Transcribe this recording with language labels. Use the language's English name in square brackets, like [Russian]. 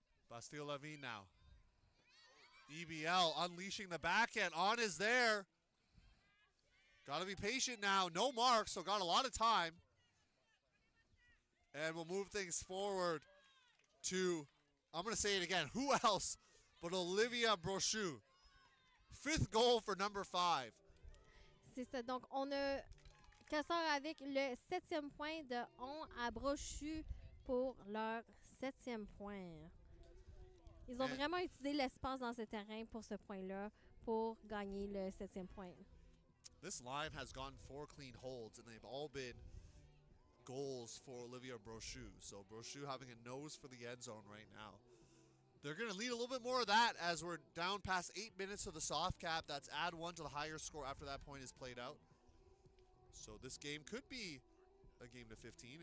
[English] Bastille Lavigne now. EBL unleashing the backhand. On is there. Got to be patient now. No mark, so got a lot of time. And we'll move things forward to, I'm going to say it again, who else but Olivia Brochu. 5th goal for number 5. [French] C'est ça. Donc, on a Quasar avec le 7e point de On à Brochu pour leur 7e point. Ils ont vraiment utilisé l'espace dans ce terrain pour ce point-là pour gagner le 7e point. [English] This line has gotten 4 clean holds, and they've all been goals for Olivia Brochu. So Brochu having a nose for the end zone right now. They're going to lead a little bit more of that as we're down past 8 minutes of the soft cap. That's add 1 to the higher score after that point is played out. So this game could be a game to 15.